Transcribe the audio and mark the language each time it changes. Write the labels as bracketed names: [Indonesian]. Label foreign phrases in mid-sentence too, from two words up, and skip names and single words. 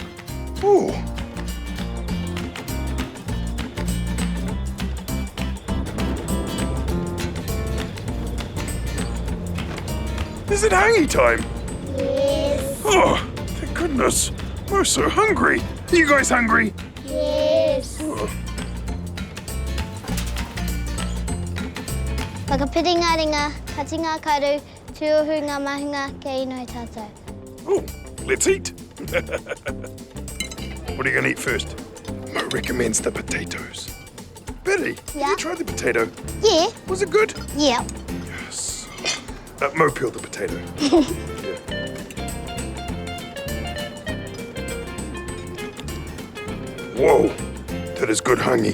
[English] oh. Is it hāngī time? Yes. Oh, thank goodness. We're so hungry. Are you guys hungry? Yes. Oh. [Māori] Whakapiringa ringa, katinga karu, tuohu ngā mahinga kei no tātou. [English] Oh, let's eat. What are you going to eat first? Mo recommends the potatoes. Betty, have Yeah? you tried the potato? Yeah. Was it good? Yeah. Yes. Mo peeled the potato. Yeah. Whoa, that is good hāngī.